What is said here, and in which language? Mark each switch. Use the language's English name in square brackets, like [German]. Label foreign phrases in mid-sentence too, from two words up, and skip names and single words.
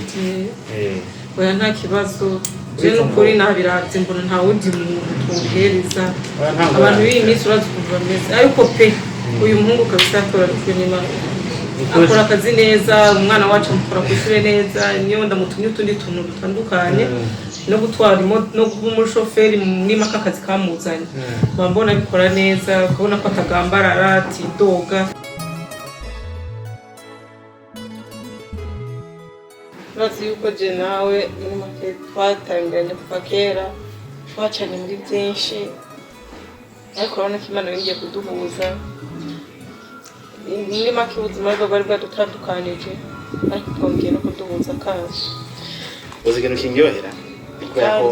[Rundi] oya nta kibazo je nukuri nabiravye mbona nta wundi muntu tuhereza abantu b'iyi minsi urazi ukuntu bameze ariko pe uyu muhungu kabisa akora n'Imana akora akazi neza umwana wacu amukora kw'ishure neza niyo ndamutumye utundi tuntu dutandukanye no gutwara no kuba umushoferi muri maka kazi kamuzanye mbona bikora neza ukabona ko atagambarara atidoga bazi yuko je nawe muri make twatangiranye kuva kera twacanye muri byinshi ariko urabona ko Imana yongeye kuduhuza muri make ubuzima bwari bwadutandukanije ariko twongeye no kuduhuza kandi uzi ikintu kinyohera ko kubera ko